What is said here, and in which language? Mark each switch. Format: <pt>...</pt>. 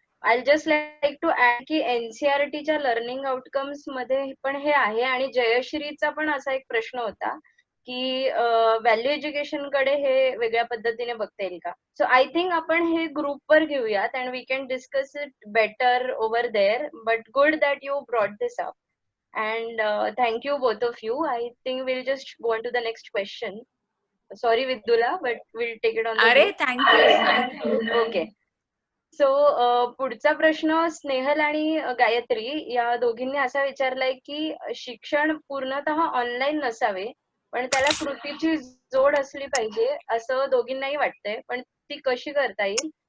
<en>I just like to add</en> <mr>की एनसीआरटीच्या learning outcomes मध्ये पण हे आहे. आणि जयश्रीचा पण असा एक प्रश्न होता की व्हॅल्यू एज्युकेशन कडे हे वेगळ्या पद्धतीने बघता येईल का.</mr> <en>so I think</en> <mr>आपण हे ग्रुपवर घेऊयात</mr> <en>And we can discuss it better over there. But good that you brought this up, and thank you both of you. I think will just go on to the next question. Sorry Vidula, but will take it on. अरे thank you. Okay.</en> <mr>So पुढचा प्रश्न स्नेहल आणि गायत्री या दोघींनी असा विचारलाय की शिक्षण पूर्णतः ऑनलाईन नसावे, पण त्याला कृतीची जोड असली पाहिजे असं दोघींनाही वाटतंय, पण ती कशी करता येईल?</mr>